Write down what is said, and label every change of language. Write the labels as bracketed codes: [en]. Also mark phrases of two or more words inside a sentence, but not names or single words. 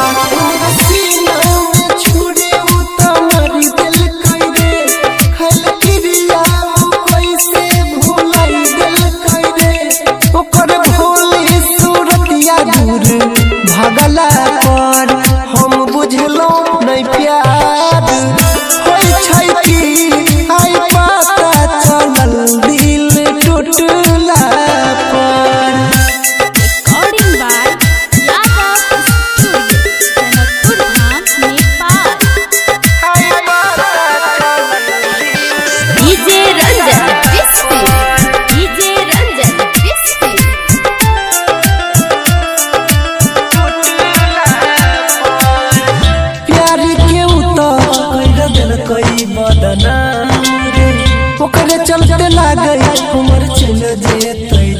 [mai] सीना में छुरी उतार देलकै रे खल क्रिया कैसे भुलाई देलकै रे ओकर भोली सूरतिया दूर भगला पर हम बुझलो नहीं प्यार होई छै कि आई पता चलल दिल टूटला पर। [en] Recording by Yadav Studio, Janakpur Dham, Nepal. DJ Ranjan, Crispy. DJ Ranjan, Crispy. [mai] प्यार के कर देलकै बदनाम रे ओकरे चलते लागै हमर चल जेत